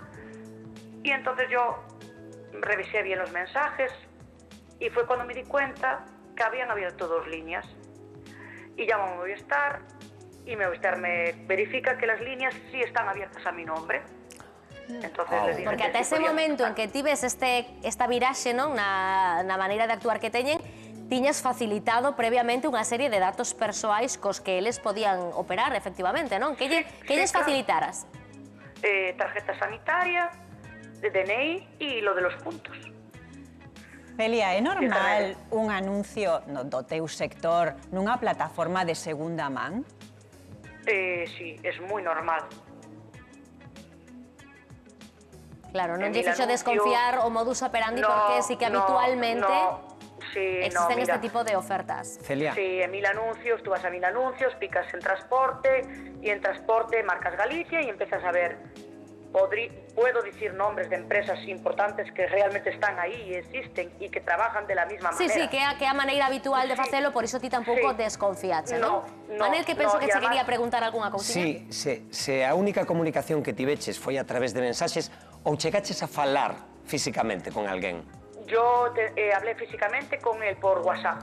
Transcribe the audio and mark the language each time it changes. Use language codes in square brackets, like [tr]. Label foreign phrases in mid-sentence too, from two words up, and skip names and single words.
[es] Y entonces yo revisé bien los mensajes y fue cuando me di cuenta que habían abierto 2 líneas. Y llamo a Movistar y Movistar me verifica que las líneas sí están abiertas a mi nombre. Entonces les dije [gl] porque ata ese momento en que ti ves esta viraxe, non, na maneira de actuar que teñen, tiñas facilitado previamente unha serie de datos persoais cos que eles podían operar, efectivamente, non? Que lles facilitaras? [es] Tarjeta sanitaria, de DNI y lo de los puntos. [gl] Celia, é normal un anuncio do teu sector nunha plataforma de segunda man? [es] Sí, es muy normal. [gl] Claro, non lle fixo desconfiar o modus operandi porque sí que habitualmente existen este tipo de ofertas. Celia. [es] Sí, en Mil Anuncios, tú vas a Mil Anuncios, picas en transporte y en transporte marcas Galicia y empiezas a ver. Puedo decir nombres de empresas importantes que realmente están [gl] aí e existen e [es] que trabajan de la misma manera. [gl] Sí, que é a maneira habitual de facelo, por iso ti tampouco desconfiaxe, non? Manel, que penso que che quería preguntar algunha cousiña. Sí, se a única comunicación que tiveches foi a través de mensaxes ou chegaches a falar físicamente con alguén? [es] Yo hablé físicamente con él por WhatsApp.